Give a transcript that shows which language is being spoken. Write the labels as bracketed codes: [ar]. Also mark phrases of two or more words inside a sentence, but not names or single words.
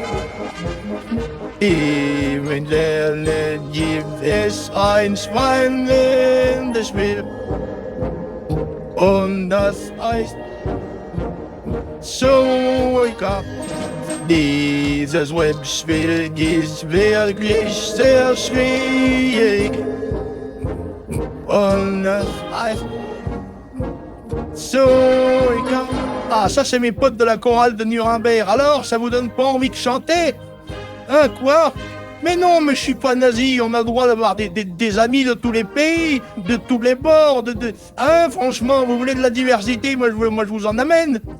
[de] Eventuell gibt es ein spannendes Spiel und das heißt Suika. Dieses Webspiel ist wirklich sehr schwierig und das heißt Suika. [fr] Ah, ça c'est mes potes de la chorale de Nuremberg. Alors, ça vous donne pas envie de chanter? Hein, quoi? Mais non, mais je suis pas nazi, on a le droit d'avoir des amis de tous les pays, de tous les bords, Hein, franchement, vous voulez de la diversité, moi je vous en amène.